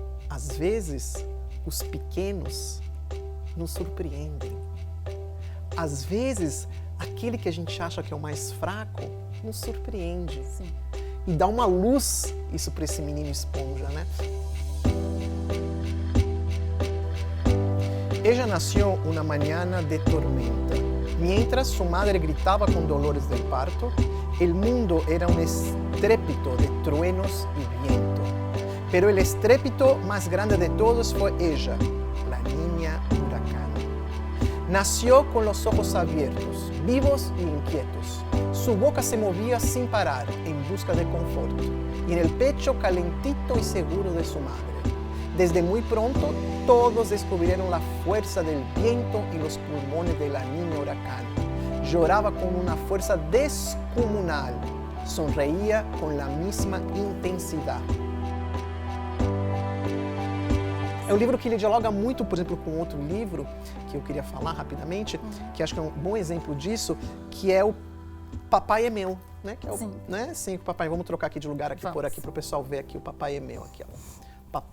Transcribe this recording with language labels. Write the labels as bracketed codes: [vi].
[pt] Às vezes os pequenos nos surpreendem. Às vezes aquele que a gente acha que é o mais fraco nos surpreende. Sim. E dá uma luz isso para esse menino esponja, né? [es] Ella nació una mañana de tormenta. Mientras su madre gritaba con dolores del parto, el mundo era un estrépito de truenos y viento. Pero el estrépito más grande de todos fue ella, la niña huracán. Nació con los ojos abiertos, vivos y inquietos. Su boca se movía sin parar en busca de confort y en el pecho calentito y seguro de su madre. Desde muy pronto, todos descubrieron la fuerza del viento y los pulmones de la niña huracán. Lloraba con una fuerza descomunal, sonreía con la misma intensidad. [pt] É um livro que ele dialoga muito, por exemplo, com outro livro que eu queria falar rapidamente, que acho que é um bom exemplo disso, que é o Papai é Meu, né? Que é o, né? Sim, o papai. Vamos trocar aqui de lugar aqui, por aqui para o pessoal ver aqui o Papai é Meu aqui, ó.